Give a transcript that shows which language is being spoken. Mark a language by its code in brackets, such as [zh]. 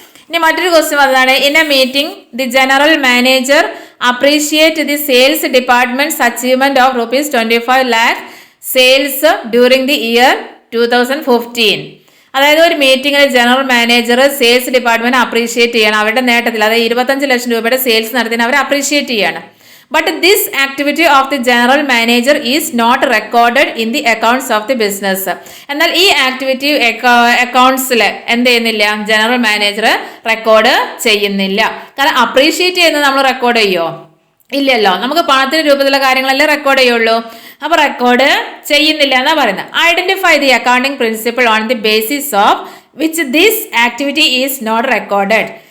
[ml] ഇനി മറ്റൊരു ക്വസ്റ്റ്യൻ വന്നതാണ്. [en] In a meeting the general manager appreciate the sales department's achievement of ₹25 lakh sales during the year 2015. [ml] അതായത് ഒരു മീറ്റിംഗിൽ general manager sales department appreciate ചെയ്യണം അവരുടെ നേട്ടത്തിൽ. അതായത് 25 ലക്ഷം രൂപയുടെ സെയിൽസ് നടത്തിന് അവർ അപ്രീഷിയേറ്റ് ചെയ്യാണ്. [en] But this activity of the general manager is not recorded in the accounts of the business. [ml] എന്നാൽ ഈ ആക്ടിവിറ്റി അക്കൗണ്ട്സിൽ എന്ത് ചെയ്യുന്നില്ല? ജനറൽ മാനേജർ റെക്കോർഡ് ചെയ്യുന്നില്ല. കാരണം അപ്രീഷിയേറ്റ് ചെയ്യുന്നത് നമ്മൾ റെക്കോർഡ് ചെയ്യുമോ? ഇല്ലല്ലോ. നമുക്ക് പണത്തിന്റെ രൂപത്തിലുള്ള കാര്യങ്ങളല്ലേ റെക്കോർഡ് ചെയ്യുള്ളൂ. അപ്പൊ റെക്കോർഡ് ചെയ്യുന്നില്ല എന്നാ പറയുന്നത്. [en] Identify the accounting principle on the basis of which this activity is not recorded.